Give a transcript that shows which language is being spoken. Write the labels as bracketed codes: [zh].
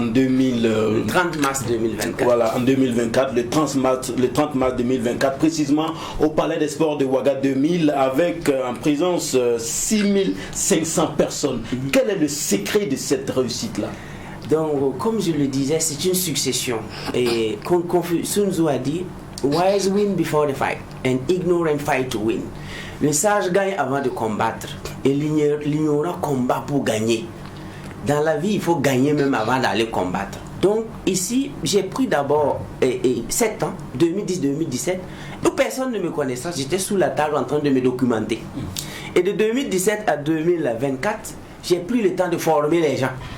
[fr] le 30 mars 2024. Voilà, en 2024, le 30 mars 2024, précisément au Palais des Sports de Ouaga 2000, avec en présence 6500 personnes. Quel est le secret de cette réussite-là? Donc, comme je le disais, c'est une succession. Et Sun Tzu a dit, [en] wise win before the fight, and ignorant fight to win. [fr] Le sage gagne avant de combattre, et l'ignorant combat pour gagner. Dans la vie, il faut gagner même avant d'aller combattre. Donc ici, j'ai pris d'abord 7 ans, 2010-2017, où personne ne me connaissait. J'étais sous la table en train de me documenter. Et de 2017 à 2024, j'ai pris le temps de former les gens.